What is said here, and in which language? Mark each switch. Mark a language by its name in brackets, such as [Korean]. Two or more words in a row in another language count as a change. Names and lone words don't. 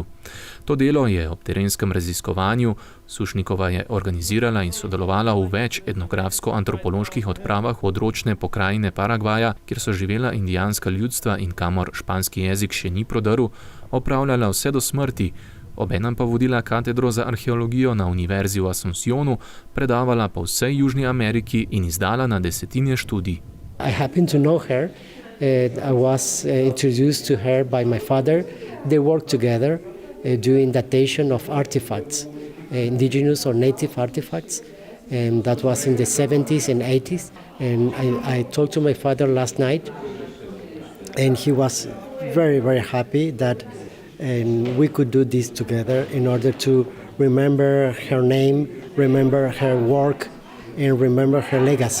[Slovenian] To delo je ob terenskem raziskovanju, Sušnikova je organizirala in sodelovala v več etnografsko-antropoloških odpravah v odročne pokrajine Paragvaja, kjer so živela indijanska ljudstva in kamor španski jezik še ni prodrl, opravljala vse do smrti, obenem pa vodila katedro za arheologijo na Univerzi v Asuncionu, predavala po vsej Južni Ameriki in izdala na desetine študij. [English] I happened to know her. I was introduced to her by my father. They worked together doing datation of artifacts, indigenous or native artifacts. And that was in the 70s and 80s. And I talked to my father last night, and he was very, very happy that we could do this together in order to remember her name, remember her work, and remember her legacy.